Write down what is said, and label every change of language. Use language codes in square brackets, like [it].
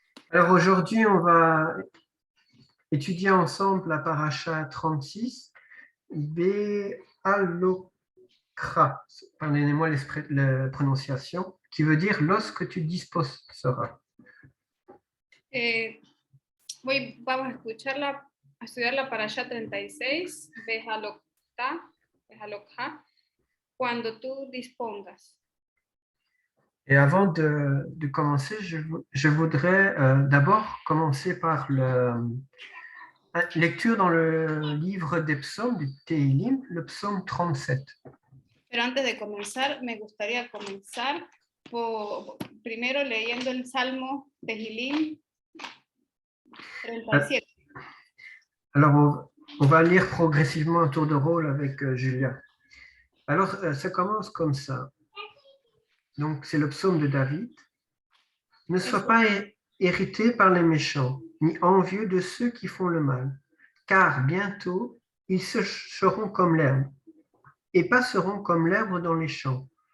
[fr] Alors aujourd'hui, on va étudier ensemble la paracha 36, Be'alokra, pardonnez-moi la prononciation, qui veut dire lorsque tu disposeras. [es] Vamos a estudiar la parasha 36, Bejalokha, cuando tú dispongas. [fr] Et avant de commencer, je voudrais d'abord commencer par la lecture dans le livre des psaumes du Tehillim, le psaume 37. [es] Pero antes de comenzar, me gustaría comenzar primero leyendo el Salmo Tehillim 37. [fr] Alors, on va lire progressivement un tour de rôle avec Julia. Alors, ça commence comme ça. Donc, c'est le psaume de David. Ne sois pas irrité par les méchants, ni envieux de ceux qui font le mal, car bientôt, ils sécheront comme l'herbe et passeront comme l'herbe dans les champs.